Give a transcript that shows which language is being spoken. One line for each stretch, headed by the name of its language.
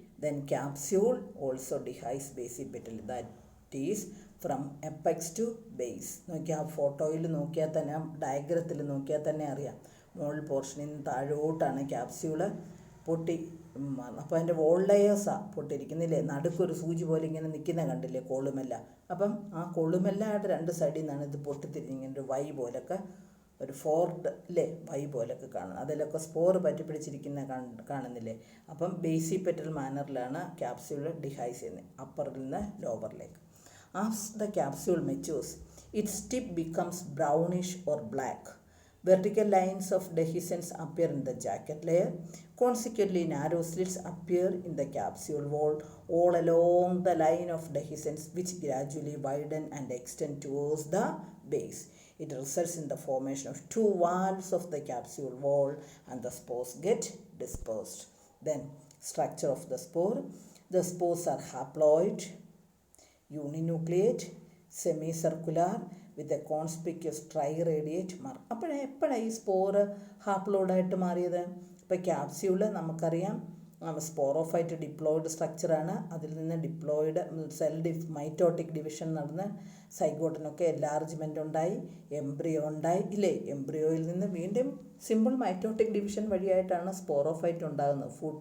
English: Then capsule also dehisces basipetally, that is from apex to base.
Malayalam: നോക്കിയാൽ ആ ഫോട്ടോയിൽ നോക്കിയാൽ തന്നെ, ഡയഗ്രത്തിൽ നോക്കിയാൽ തന്നെ അറിയാം, മുകൾ പോർഷനിൽ നിന്ന് താഴോട്ടാണ് ക്യാപ്സ്യൂള് പൊട്ടി. അപ്പോൾ അതിൻ്റെ വോൾ ലെയേഴ്സാണ് പൊട്ടിയിരിക്കുന്നില്ലേ, നടുക്കൊരു സൂചി പോലെ ഇങ്ങനെ നിൽക്കുന്ന കണ്ടില്ലേ കോളുമെല്ല. അപ്പം ആ കോളുമെല്ലായിട്ട് രണ്ട് സൈഡിൽ നിന്നാണ് ഇത് പൊട്ടിത്തിരിഞ്ഞിങ്ങനെ ഒരു വൈ പോലൊക്കെ, ഒരു ഫോർഡ് അല്ലേ, വൈ പോലൊക്കെ കാണുന്നത്. അതിലൊക്കെ സ്പോർ പറ്റിപ്പിടിച്ചിരിക്കുന്ന കാണുന്നില്ലേ. അപ്പം ബേസിപെറ്റൽ മാനറിലാണ് ക്യാപ്സ്യൂൾ ഡിഹൈസ് ചെയ്യുന്നത്, അപ്പറിൽ നിന്ന് ലോവറിലേക്ക്.
English: As the capsule matures, its tip becomes brownish or black. Vertical lines of dehiscence appear in the jacket layer. Consequently, narrow slits appear in the capsule wall all along the line of dehiscence, which gradually widen and extend towards the base. It results in the formation of two valves of the capsule wall, and the spores get dispersed. Then, structure of the spore. The spores are haploid, uninucleate, semicircular with a conspicuous triradiate mark.
Malayalam: അപ്പോൾ എപ്പോഴാണ് ഈ spore ഹാപ്ലോയിഡായിട്ട് മാറിയത്? ഇപ്പോൾ capsule നമുക്കറിയാം sporophyte diploid സ്ട്രക്ചറാണ്. അതിൽ നിന്ന് diploid mitotic division നടന്ന് സൈഗോട്ടിനൊക്കെ enlargement ഉണ്ടായി, എംബ്രിയോ ഉണ്ടായി ഇല്ലേ? എംബ്രിയോയിൽ നിന്ന് വീണ്ടും സിമ്പിൾ മൈറ്റോട്ടിക് ഡിവിഷൻ വഴിയായിട്ടാണ് സ്പോറോഫൈറ്റ് ഉണ്ടാകുന്നത്.